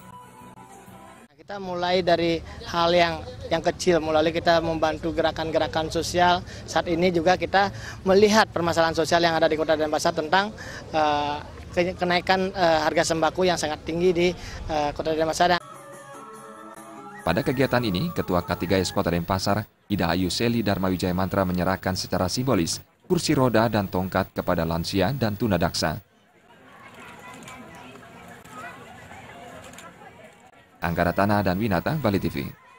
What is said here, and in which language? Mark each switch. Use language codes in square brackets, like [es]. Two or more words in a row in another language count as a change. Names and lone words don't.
[id] Kita mulai dari hal yang kecil, melalui kita membantu gerakan-gerakan sosial. Saat ini juga kita melihat permasalahan sosial yang ada di Kota Denpasar tentang kenaikan harga sembako yang sangat tinggi di Kota Denpasar. Pada kegiatan ini, Ketua K3S Kota Denpasar, Ida Ayu Seli Dharma Wijaya Mantra menyerahkan secara simbolis kursi roda dan tongkat kepada lansia dan tunadaksa. Anggara Tanah dan Winata, Bali TV.